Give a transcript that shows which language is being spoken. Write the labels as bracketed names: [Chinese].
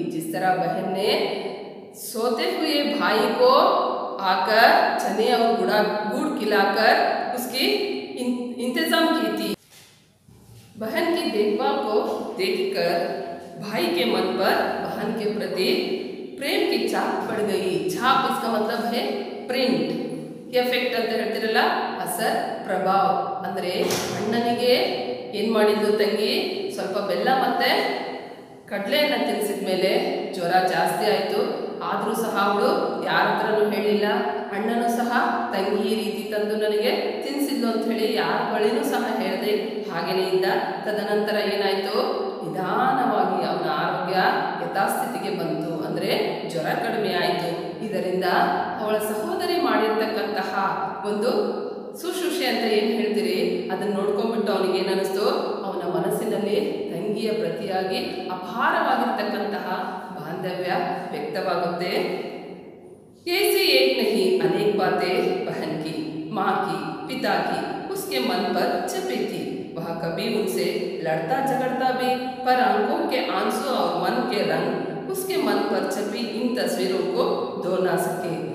[Hindi] जिस तरह बहन ने सोते हुए भाई को आकर चने और गुड़ खिलाकर उसकी इंतजाम की थी. बहन की देखभाल को देखकर भाई के मन पर बहन के प्रति प्रेम की छाप पड़ गई. छाप इसका मतलब है ಪ್ರಿಂಟ್. [Kannada] ಎಫೆಕ್ಟ್ ಅಂತ ಹೇಳ್ತಿರಲ್ಲ, ಅಸರ್, ಪ್ರಭಾವ. ಅಂದರೆ ಅಣ್ಣನಿಗೆ ಏನು ಮಾಡಿದ್ದು ತಂಗಿ, ಸ್ವಲ್ಪ ಬೆಲ್ಲ ಮತ್ತು ಕಡಲೆಯನ್ನು ತಿನ್ನಿಸಿದ ಮೇಲೆ ಜ್ವರ ಜಾಸ್ತಿ ಆಯಿತು. ಆದರೂ ಸಹ ಅವಳು ಯಾರ ಹತ್ರನೂ ಹೇಳಿಲ್ಲ. ಅಣ್ಣನೂ ಸಹ ತಂಗಿ ಈ ರೀತಿ ತಂದು ನನಗೆ ತಿನ್ನಿಸಿದ್ಲು ಅಂತ ಹೇಳಿ ಯಾರ ಬಳಿನೂ ಸಹ ಹೇಳಿದೆ. ಹಾಗೆಯೇ ಇದ್ದ. ತದನಂತರ ಏನಾಯಿತು, ನಿಧಾನವಾಗಿ ಅವನ ಆರೋಗ್ಯ ಯಥಾಸ್ಥಿತಿಗೆ ಬಂತು. ಅಂದರೆ ಜ್ವರ ಕಡಿಮೆ ಆಯಿತು. ಇದರಿಂದ ಅವಳ ಸಹೋದರಿ ಮಾಡಿರ್ತಕ್ಕಂತಹ ಒಂದು ಶುಶ್ರೂಷೆ ಅಂತ ಏನು ಹೇಳ್ತೀರಿ ಅದನ್ನು ನೋಡ್ಕೊಂಡ್ಬಿಟ್ಟು ಅವನಿಗೆ ಏನನ್ನಿಸ್ತು, ಅವನ ಮನಸ್ಸಿನಲ್ಲಿ ತಂಗಿಯ ಪ್ರತಿಯಾಗಿ ಅಪಾರವಾಗಿರ್ತಕ್ಕಂತಹ ಬಾಂಧವ್ಯ ವ್ಯಕ್ತವಾಗುತ್ತೆ. [Hindi] ऐसी एक नहीं अनेक बातें बहन की, माँ की, पिता की उसके मन पर छपी थी. वह कभी उनसे लड़ता झगड़ता भी, पर आंखों के आंसू और मन के रंग उसके मन पर छपी इन तस्वीरों को धो ना सके.